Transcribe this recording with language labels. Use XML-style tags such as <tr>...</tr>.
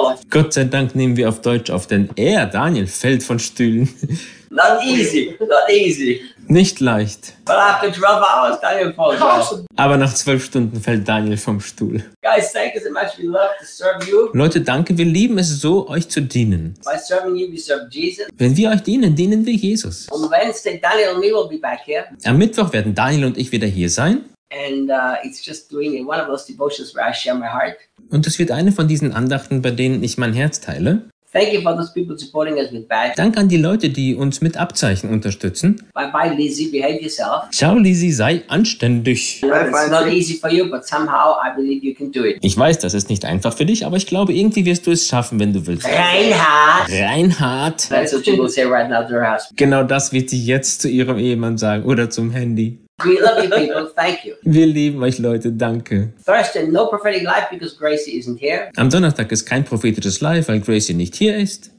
<de>Gott sei Dank nehmen wir auf Deutsch auf, denn er, Daniel, fällt von Stühlen.</de> <en>Not easy.</en> <de>Nicht leicht.</de> <en>But after 12 hours, Daniel falls off.</en> <de>Aber nach 12 Stunden fällt Daniel vom Stuhl.</de> <en>Guys, thank you so much. We love to serve you.</en> <de>Leute, danke. Wir lieben es so, euch zu dienen.</de> <en>By serving you, we serve Jesus.</en> <de>Wenn wir euch dienen, dienen wir Jesus.</de> <en>On Wednesday, Daniel and me will be back here.</en> <de>Am Mittwoch werden Daniel und ich wieder hier sein.</de> <en>And it's just doing one of those devotions where I share my heart.</en> <de>Und es wird eine von diesen Andachten, bei denen ich mein Herz teile.</de> <en>Thank you for those people supporting us with badges.</en> <de>Danke an die Leute, die uns mit Abzeichen unterstützen.</de> <en>Bye-bye, Lizzie. Behave yourself.</en> <de>Ciao, Lizzie. Sei anständig.</de> <en>It's not easy for you, but somehow I believe you can do it.</en> <de>Ich weiß, das ist nicht einfach für dich, aber ich glaube, irgendwie wirst du es schaffen, wenn du willst. Reinhard.</de> <en>That's what you will say right now to her husband.</en> <de>Genau das wird sie jetzt zu ihrem Ehemann sagen oder zum Handy.</de> <en>We love you people, thank you.</en> <de>Wir lieben euch Leute, danke.</de> <en>Thursday, no prophetic life because Gracie isn't here.</en> <de>Am Donnerstag ist kein prophetisches Live, weil Gracie nicht hier ist.</de>